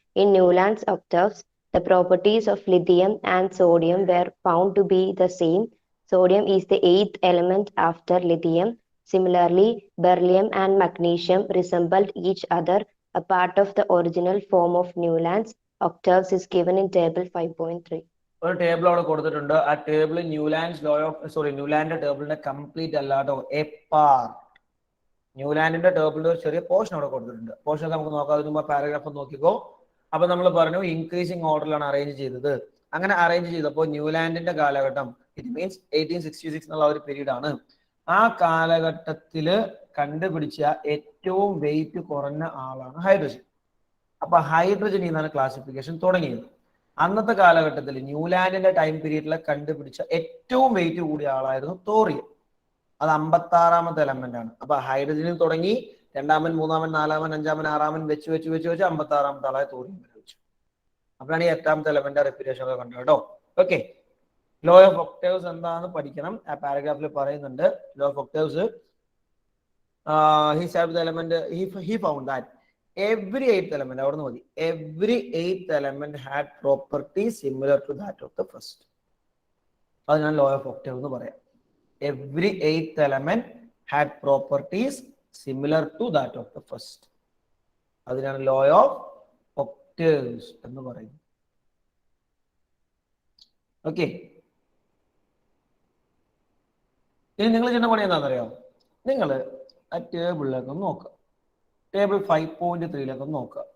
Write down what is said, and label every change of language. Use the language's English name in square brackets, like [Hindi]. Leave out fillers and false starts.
[English] In Newland's octaves, the properties of lithium and sodium were found to be the same. Sodium is the 8th element after lithium. Similarly, beryllium and magnesium resembled each other. A part of the original form of Newland's octaves is given in table 5.3. [Malayalam] ഒരു table അവിടെ കൊടുത്തിട്ടുണ്ട്. ആ table Newland ടേബിളിന്റെ complete അല്ലാട്ടോ, A part. ന്യൂലാൻഡിന്റെ ടേബിളിന്റെ ഒരു ചെറിയ portion അവിടെ കൊടുത്തിട്ടുണ്ട്. പോർഷൻ ഒക്കെ നമുക്ക് നോക്കാം. അതിന് മുമ്പ് പാരഗ്രാഫ് നോക്കിക്കോ. അപ്പൊ നമ്മൾ പറഞ്ഞു ഇൻക്രീസിങ് ഓർഡറിലാണ് അറേഞ്ച് ചെയ്തത്. അങ്ങനെ അറേഞ്ച് ചെയ്തപ്പോൾ ന്യൂലാൻഡിന്റെ കാലഘട്ടം, ഇറ്റ് മീൻസ് 1866 എന്നുള്ള ഒരു പീരീഡ് ആണ്. ആ കാലഘട്ടത്തില് കണ്ടുപിടിച്ച ഏറ്റവും വെയിറ്റ് കുറഞ്ഞ ആളാണ് ഹൈഡ്രജൻ. അപ്പൊ ഹൈഡ്രജനിൽ നിന്നാണ് ക്ലാസിഫിക്കേഷൻ തുടങ്ങിയത്. അന്നത്തെ കാലഘട്ടത്തിൽ ന്യൂലാൻഡിന്റെ ടൈം പീരീഡിലെ കണ്ടുപിടിച്ച ഏറ്റവും വെയിറ്റ് കൂടിയ ആളായിരുന്നു തോറിയം. അത് 56ാമത്തെ എലമെന്റ് ആണ്. അപ്പൊ ഹൈഡ്രജനിൽ തുടങ്ങി 2ാമൻ 3ാമൻ 4ാമൻ 5ാമൻ 6ാമൻ വെച്ച് 56ാമത്തെ ആളായ തോറിയം വരെ വെച്ചു. അപ്പോഴാണ് ഈ 8ാമത്തെ എലമെന്റ് റെപ്യൂട്ടേഷൻ ഒക്കെ കണ്ടത് കേട്ടോ. ഓക്കെ, ലോ ഓഫ് ഒക്ടേവ്സ് എന്താന്ന് പഠിക്കണം. ആ പാരഗ്രാഫിൽ പറയുന്നുണ്ട് law of octaves. [English] he found that every 8th element, [Malayalam] അവിടുന്ന് മതി, [English] every 8th element had properties similar to that of the first. [Malayalam] അത് ഞാൻ ലോ ഓഫ് ഒക്ടേവ് എന്ന് പറയാം. [English] every 8th element had properties similar to that of the first. [Malayalam] അതിനാണ് law of octaves എന്ന് പറയുന്നത്. Okay, ഇനി നിങ്ങൾ ചെയ്യുന്ന പണി എന്താണെന്നറിയാം? നിങ്ങൾ ആ ടേബിളിലേക്ക് നോക്കുക. ടേബിൾ 5.3ലേക്ക് നോക്കുക.